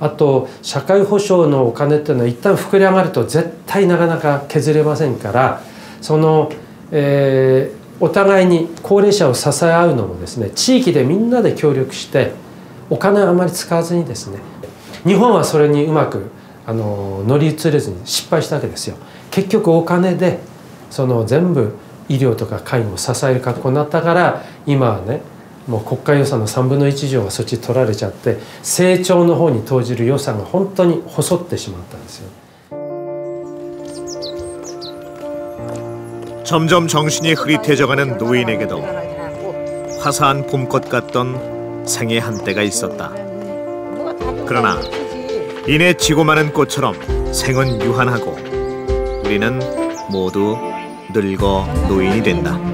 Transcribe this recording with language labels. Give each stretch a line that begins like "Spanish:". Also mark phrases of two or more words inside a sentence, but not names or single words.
Japanese: あと社会保障のお金っていうのは一旦膨れ上がると絶対なかなか削れませんから、その、お互いに高齢者を支え合うのもですね、地域でみんなで協力してお金をあまり使わずにですね、日本はそれにうまく乗り移れずに失敗したわけですよ。結局お金でその全部医療とか介護を支える格好になったから、今はねもう国家予算の3分の1以上がそっち取られちゃって、成長の方に投じる予算が本当に細ってしまったんですよ。
Korean: 점점 정신이 흐릿해져가는 노인에게도 화사한 봄꽃 같던 생의 한때가 있었다. 그러나 이내 지고 마는 꽃처럼 생은 유한하고 우리는 모두 늙어 노인이 된다.